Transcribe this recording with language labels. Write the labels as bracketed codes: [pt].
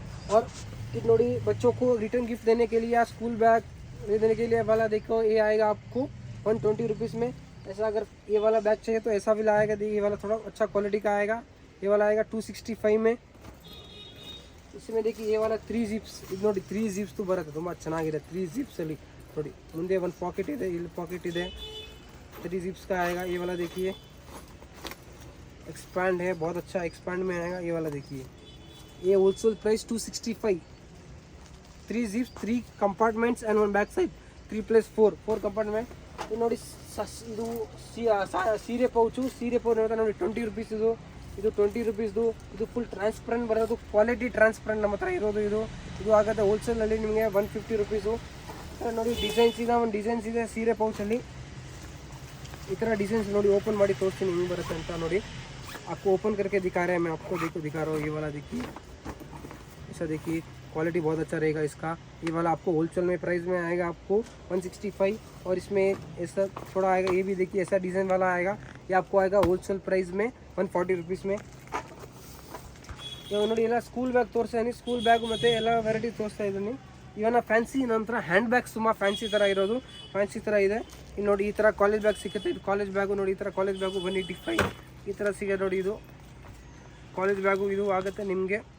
[hi] और कि नोड़ी बच्चों को रिटर्न गिफ्ट देने के लिए या स्कूल बैग देने के लिए वाला देखो ये आएगा आपको 120 रुपीज़ में। ऐसा अगर ये वाला बैग चाहिए तो ऐसा भी लाएगा, देखिए ये वाला थोड़ा अच्छा क्वालिटी का आएगा, ये वाला आएगा 265 में। इसमें देखिए ये वाला [kn] 3 ಜಿಪ್ಸ್ ಇದು ನೋಡಿ 3 ಜಿಪ್ಸ್ ಬರುತ್ತೆ, ತುಂಬ ಚೆನ್ನಾಗಿದೆ। 3 ಜಿಪ್ಸ್ ಅಲ್ಲಿ ನೋಡಿ ಮುಂದೆ ಒಂದು ಪಾಕೆಟ್ ಇದೆ, ಇಲ್ಲಿ ಪಾಕೆಟ್ ಇದೆ, 3 ಜಿप्स [hi] का आएगा। ये वाला देखिए एक्सपैंड है, बहुत अच्छा एक्सपैंड में आएगा। ये वाला देखिए ये [en] Wholesale price 265, 3 zips, 3 compartments and 1 back side, 3+4 compartment. [kn] ಇದು ನೋಡಿ ಇದು ಸೀರೆ ಪೌಚು, ಸೀರೆ ಪೌಚ್ ನೋಡಿ 20 रुपीಸ್ ಇದು 20 रुपीಸ್ದು। ಇದು ಫುಲ್ ಟ್ರಾನ್ಸ್ಪರೆಂಟ್ ಬರೋದು, ಕ್ವಾಲಿಟಿ ಟ್ರಾನ್ಸ್ಪರೆಂಟ್ ನಮ್ಮ ಹತ್ರ ಇರೋದು ಇದು ಆಗುತ್ತೆ ಹೋಲ್ಸೇಲಲ್ಲಿ ನಿಮಗೆ 150 रुपीಸು। ನೋಡಿ ಡಿಸೈನ್ಸ್ ಇದೆ, ಒಂದು ಡಿಸೈನ್ಸ್ ಇದೆ ಸೀರೆ ಪೌಚಲ್ಲಿ, ಈ ಥರ ಡಿಸೈನ್ಸ್ ನೋಡಿ ಓಪನ್ ಮಾಡಿ ತೋರಿಸ್ತೀನಿ ಹಿಂಗೆ ಬರುತ್ತೆ ಅಂತ। [hi] ನೋಡಿ आपको ओपन करके दिखा रहे हैं, मैं आपको दिखा रहा हूँ। ये वाला देखिए, ऐसा देखिए क्वालिटी बहुत अच्छा रहेगा इसका। ये वाला आपको होलसेल में प्राइस में आएगा आपको 165, और इसमें ऐसा थोड़ा आएगा, ये भी देखिए ऐसा डिज़ाइन वाला आएगा, ये आपको आएगा होलसेल प्राइस में 140 रुपीस में। [kn] ನೋಡಿ ಎಲ್ಲ ಸ್ಕೂಲ್ ಬ್ಯಾಗ್ ತೋರಿಸ್ತೀನಿ, ಸ್ಕೂಲ್ ಬ್ಯಾಗು ಮತ್ತು ಎಲ್ಲ ವೆರೈಟಿ ತೋರಿಸ್ತಾ ಇದ್ದೀನಿ। ಇವನ್ನ ಫ್ಯಾನ್ಸಿ ನಂತರ ಹ್ಯಾಂಡ್ ಬ್ಯಾಗ್ಸ್ ತುಂಬ ಫ್ಯಾನ್ಸಿ ಥರ ಇರೋದು, ಫ್ಯಾನ್ಸಿ ಥರ ಇದೆ। ಇಲ್ಲಿ ನೋಡಿ ಈ ಥರ ಕಾಲೇಜ್ ಬ್ಯಾಗ್ ಸಿಗುತ್ತೆ, ಇದು ಕಾಲೇಜ್ ಬ್ಯಾಗು ನೋಡಿ, ಈ ಥರ ಕಾಲೇಜ್ ಬ್ಯಾಗು 185 ಈ ಥರ ಸಿಗುತ್ತೆ ನೋಡಿ। ಇದು ಕಾಲೇಜ್ ಬ್ಯಾಗು ಇದು ಆಗುತ್ತೆ ನಿಮಗೆ।